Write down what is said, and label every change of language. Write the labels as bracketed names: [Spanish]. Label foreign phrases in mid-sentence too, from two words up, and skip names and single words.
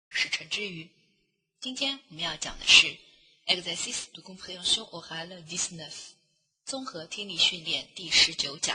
[Chinese] 是陈之瑜。今天我们要讲的是 [French] Exercice de compréhension orale 19 [Chinese] 综合听力训练第19讲。